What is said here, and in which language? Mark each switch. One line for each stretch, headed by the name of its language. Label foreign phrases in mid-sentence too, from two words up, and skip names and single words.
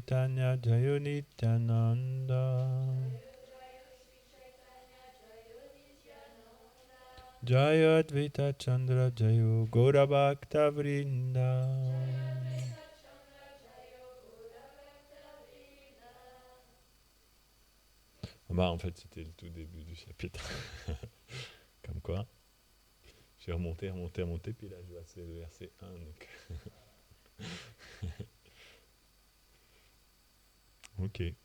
Sanskrit: Chaitanya Jayo Nityananda Jayo Advaita Chandra Jayo Gaura Bhakta Vrinda.
French: Bah, en fait, c'était le tout début du chapitre. Comme quoi, j'ai remonté, puis là, je vois c'est le verset 1. Donc. Ok.